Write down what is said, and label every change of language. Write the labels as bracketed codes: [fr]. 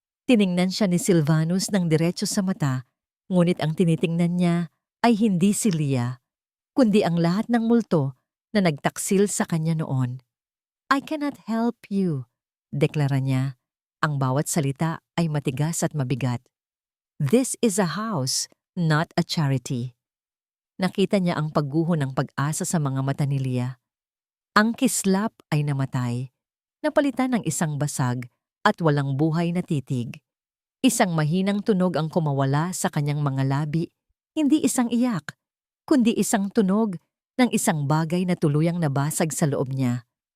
[tl] Tiningnan siya ni Silvanus ng diretso sa mata, ngunit ang tinitingnan niya ay hindi si Lia, kundi ang lahat ng multo na nagtaksil sa kanya noon. [en] "I cannot help you," [tl] deklara niya. Ang bawat salita ay matigas at mabigat. [en] "This is a house, not a charity." [tl] Nakita niya ang pagguho ng pag-asa sa mga mata ni Lia. Ang kislap ay namatay, napalitan ng isang basag at walang buhay na titig. Isang mahinang tunog ang kumawala sa kanyang mga labi, hindi isang iyak, kundi isang tunog ng isang bagay na tuluyang nabasag sa loob niya.